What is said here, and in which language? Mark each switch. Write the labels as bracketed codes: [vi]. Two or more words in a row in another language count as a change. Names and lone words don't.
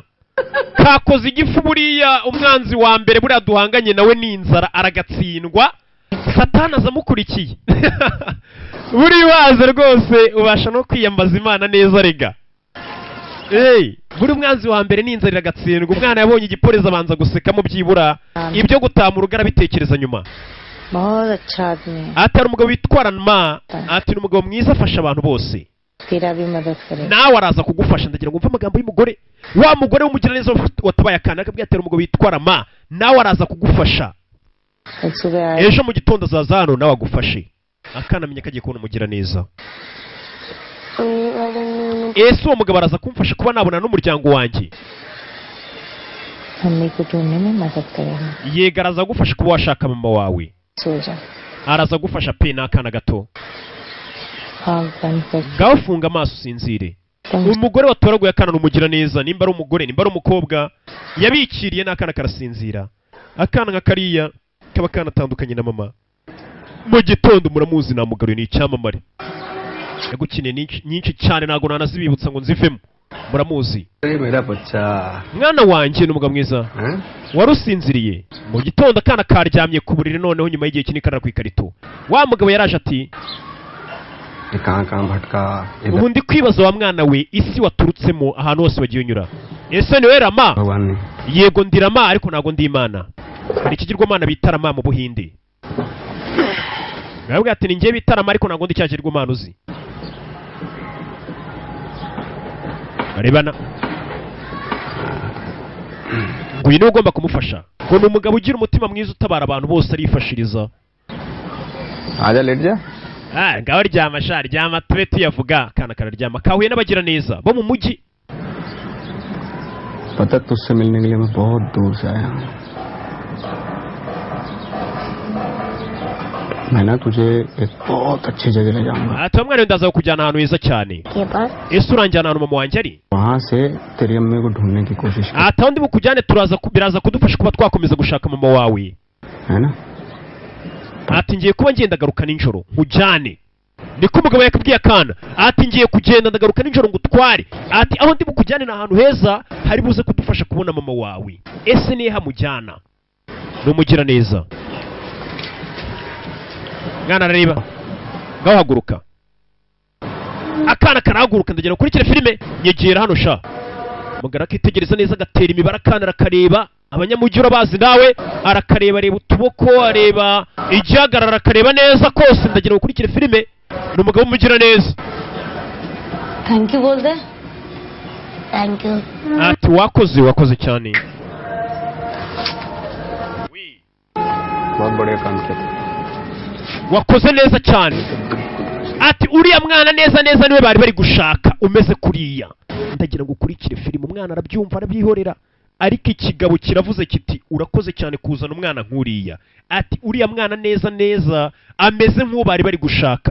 [rw] Kakoze igifu buriya umwanzi wa mbere buriya duhanganye nawe n'inzara aragatsindwa. Satani azamukurikiye. Buri waze rwose ubasha no kwiyambaza Imana neza rega. Buri umwanzi wa mbere n'inzara iragatsindwa. Umwana yabonye igipoliza abanza gusekamo byibura ibyo gutamura ugara bitekereza nyuma. [hi] बहुत अच्छा आदमी है [rw] Atari umugabo witwarana ati umugabo mwiza afasha abantu bose. [hi] तेरा भी मदद करे [rw] Nawe araza kugufasha ndagira ngo umve amagambo y'umugore. Wa mugore w'umugira neza watabaye akana akabwira ati umugabo witwarama nawe araza kugufasha. [hi] सुबह आए [rw] Ejo mu gitondo azaza hano nawe agufashe. Akana amenya kagiye kubona umugira neza. Uwo mugabo araza kumfasha kuba nabona n'umuryango wanjye. [hi] मम्मी को ढूंढने में मदद करेगा [rw] Yega araza gufasha kuba washaka mama wawe. [hi] सो जा [rw] Araza gufasha pe n'akana gato. [hi] आँख बंद कर [rw] Ngaho funga amaso usinzire. [hi] तुम [rw] Umugore watoraguye akana n'umugira neza nimba ari umugore nimba ari umukobwa yabikiriye n'akana karasinzira. Akana nka kariya kaba kanatandukanye na mama. Mu gitondo muramuzi namugaruye ni icyamamare. Yagukiniye nyinshi cyane nago nanazibibutsa ngo nzivemo. Muramuzi. [hi] मेरा बच्चा [rw] Mwana wanjye n'umugabo mwiza. [hi] हैं [rw] Warusinziriye. Mu gitondo akana karyamye ku buriri noneho nyuma y'igihe kinini karara ku ikarito. Wa mugabo yaraje ati [hi] ये कहाँ भटका इधर [rw] ubundi kwibaza wa mwana we isi waturutsemo ahantu hose wagiye unyura. Ese ni we Rama? [hi] भगवान ने [rw] Yego ndi Rama ariko ntago ndi Imana. Hari ikigirwamana bita Rama mu Buhinde. Nabwo ati ninjye bita Rama ariko ntago ndi cyagirwamana uzi. Barebana. Nguyu niwe ugomba kumufasha. Ngo ni umugabo ugira umutima mwiza utabara abantu bose arifashiriza. [hi] आजा लेट जा [rw] Ngaho ryama sha ryama tube tuyavuga kana kararyama kahuye n'abagira neza bo mu mujyi. [hi] पता तुझसे मिलने के लिए मैं बहुत दूर से आया हूँ मैं ना तुझे एक बहुत अच्छी जगह ले जाऊंगा [rw] Ati mwana ndaza kujyana ahantu heza cyane. [hi] के पास [rw] Ese uranjyana ahantu mama wanjye ari? [hi] वहाँ से तेरी अम्मी को ढूंढने की कोशिश कर [rw] Ati aho ndi bukujyane biraza kudufasha kuba twakomeza gushaka mama wawe. [hi] है ना [rw] Ati ngiye kuba ngenda garuka ninjoro nkujyane. Niko umugabo yakabwiye akana. Ati ngiye kugenda ndagaruka ninjoro ngutware. Ati aho ndi bukujyane na ahantu heza hari buze kudufasha kubona mama wawe. Ese nihe hamujyana? Numugira neza. Mwana arareba. Ngaho haguruka. Akana karahaguruka ndagira ukurikire filime nyegera hano sha. Mugara akitegereza neza agatera imibare akana arakareba. Abanyamujyi urabazi nawe arakareba areba utuboko areba igihagarara akareba neza kose ndagira ukurikire filime. Ni umugabo w'umugira neza. [en] thank you [hi] बोल दे [en] thank you [rw] Ati wakoze cyane. [hi] बहुत बढ़िया काम किया [rw] Wakoze neza cyane. Ati uriya mwana neza niwe bari bari gushaka umeze kuriya. Ndagira ngo ukurikire filime umwana arabyumva arabyihorera. Ariko ikigabo kiravuze kiti urakoze cyane kuzana umwana nkuriya. Ati uriya mwana neza ameze nk'uwo bari bari gushaka.